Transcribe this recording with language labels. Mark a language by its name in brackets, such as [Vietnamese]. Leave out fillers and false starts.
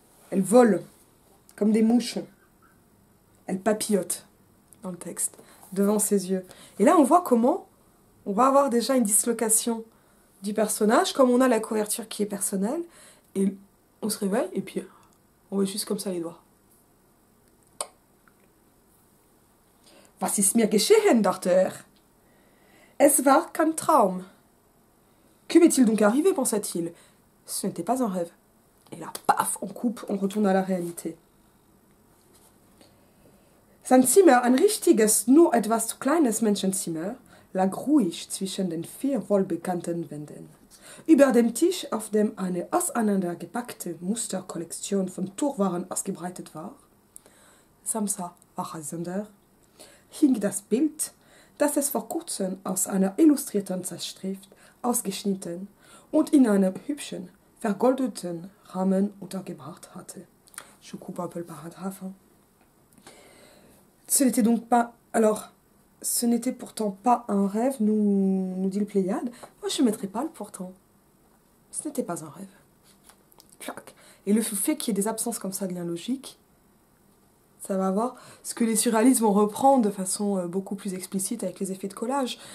[French] Elle vole comme des mouches. Elle papillote dans le texte, devant ses yeux. Et là, on voit comment on va avoir déjà une dislocation du personnage, comme on a la couverture qui est personnelle, et on se réveille, et puis on voit juste comme ça les doigts. [German] Was ist mir geschehen, dachte er. Es war kein Traum. [French] Que m'est-il donc arrivé, pensa-t-il. Ce n'était pas un rêve. Et là, paf, on coupe, on retourne à la réalité. [German] Sein Zimmer, ein richtiges, nur etwas zu kleines Menschenzimmer, lag ruhig zwischen den 4 wohlbekannten Wänden. Über dem Tisch, auf dem eine auseinandergepackte Musterkollektion von Tuchwaren ausgebreitet war, Samsa Wachasender, hing das Bild, das es vor kurzem aus einer illustrierten Zeitschrift ausgeschnitten und in einem hübschen, vergoldeten Rahmen untergebracht hatte. [French] Je coupe un peu le paragraphe. Hein. Ce n'était donc pas... Alors, ce n'était pourtant pas un rêve, nous dit le Pléiade. Moi, je ne mettrais pas le pourtant. Ce n'était pas un rêve. Clac. Et le fait qu'il y ait des absences comme ça de lien logique, ça va avoir ce que les surréalistes vont reprendre de façon beaucoup plus explicite avec les effets de collage.